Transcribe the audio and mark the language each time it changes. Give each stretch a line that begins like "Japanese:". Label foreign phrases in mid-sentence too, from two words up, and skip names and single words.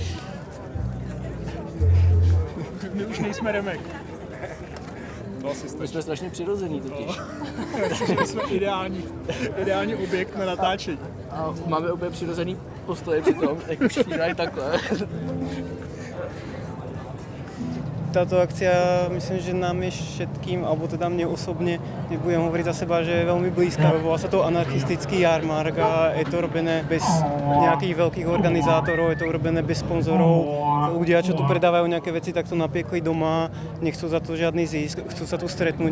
Czech: My už nejsme Remek. My jsme strašně přirozený totiž. My jsme ideální objekt na natáčení. A máme úplně přirozený postoje přitom, jako všichni dají takhle.
Slovak: Táto akcia, myslím, že nám je všetkým, alebo teda mne osobne, nebudem hovoriť za seba, že je veľmi blízka. Volá sa to anarchistický jarmark a je to robené bez nejakých veľkých organizátorov, je to robené bez sponzorov. Ľudia, čo tu predávajú nejaké veci, tak to napiekli doma, nechcú za to žiadny zisk, chcú sa tu stretnúť.